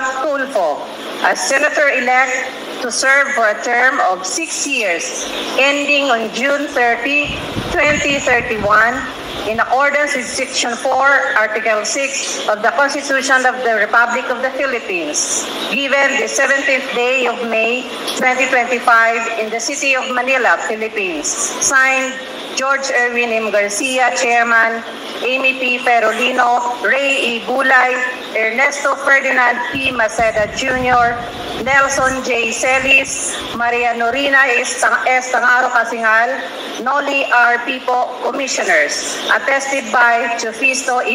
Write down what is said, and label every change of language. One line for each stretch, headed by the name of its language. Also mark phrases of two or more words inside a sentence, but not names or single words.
English: Tulfo as Senator-elect to serve for a term of 6 years, ending on June 30, 2031, in accordance with Section 4, Article 6 of the Constitution of the Republic of the Philippines, given the 17th day of May 2025 in the city of Manila, Philippines. Signed, George Erwin M. Garcia, Chairman, Amy P. Perolino, Ray E. Bulay, Ernesto Ferdinand P. Maceda Jr., Nelson J. Celis, Maria Norina S. Tangaro Casingal, Noli R. Pipo, Commissioners, attested by Jofisto E.